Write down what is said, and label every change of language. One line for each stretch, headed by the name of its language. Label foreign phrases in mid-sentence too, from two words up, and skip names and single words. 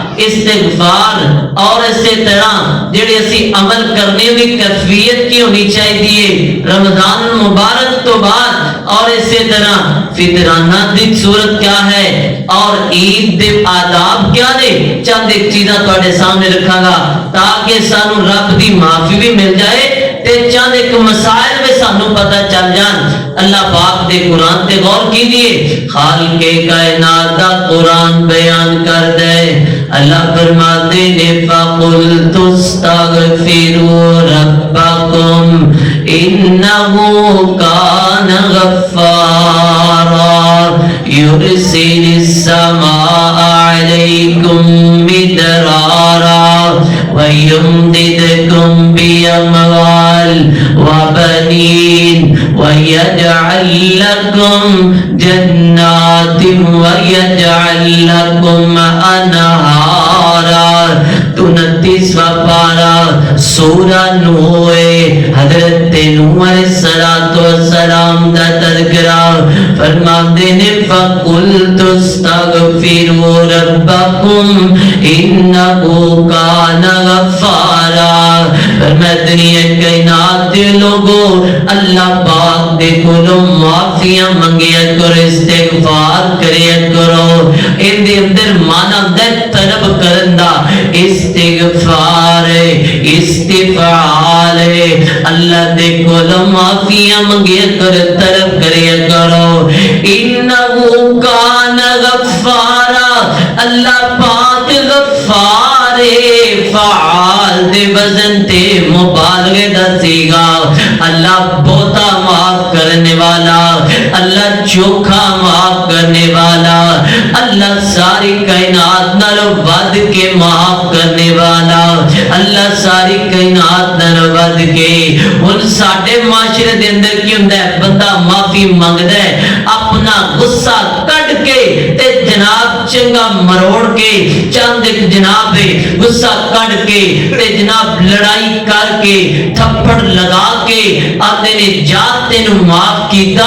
Punjabi: استغفار اور اسی طرح جڑے اسی عمل کرنے دی کیفیت کی ہونی چاہیے رمضان مبارک تو بعد، اور اسی طرح فطرانہ دی صورت کیا ہے اور عید دے آداب کیا نے، چند ایک چیزاں تواڈے سامنے رکھاں گا تاکہ سانو رب دی معافی بھی مل جائے تے چند ایک مسائل میں سانو پتہ چل جان۔ اللہ پاک دے قرآن تے غور کیجئے، خالق کائنات دا قرآن بیان کر دے، اللہ فرماتے نے
Arabic: فَقُلْتُ اسْتَغْفِرُوا رَبَّكُمْ إِنَّهُ كَانَ غَفَّارًا يُرْسِلِ السَّمَاءَ عَلَيْكُمْ مِدْرَارًا وَيُمْدِدْكُمْ بِأَمْوَالٍ وَبَنِينَ وَيَجْعَلْ لَكُمْ جَنَّاتٍ وَيَجْعَلْ لَكُمْ أَنْهَارًا۔
Punjabi: 29واں پارہ سورہ نوح، حضرت نوح علیہ السلام دا تذکرہ فرماتے نے
Arabic: فَقُلْتُ اسْتَغْفِرُوا رَبَّكُمْ إِنَّهُ كَانَ غَفَّارًا۔
Punjabi: فرماتے ہیں کائنات دے لوگوں اللہ پاک دے کولوں معافیاں منگیا کرو، استغفار کریا کرو، ان دے اندر مانا دے طلب کرن دا استغفار استفعال اللہ دے کولوں معافیاں منگیا کرو، طلب کریا کرو۔
Arabic: انہو کان غفارا،
Punjabi: اللہ پاک غفار فعال دے وزن تے مبالغے دا سیگا، اللہ بہتا معاف کرنے والا، اللہ چوکھا معاف کرنے والا، اللہ ساری کائنات نالوں ودھ کے معاف کرنے والا، اللہ ساری کائنات نالوں ودھ کے. ہن ساڈے معاشرے دے اندر کی ہوندا ہے، بندہ معافی منگدا ہے اپنا غصہ کڈھ کے تے جناب چنگا مروڑ کے، چند اک جناب غصہ کڈھ کے تے جناب لڑائی کر کے تھپڑ لگا کے آتے نے جات تینوں معاف کیتا.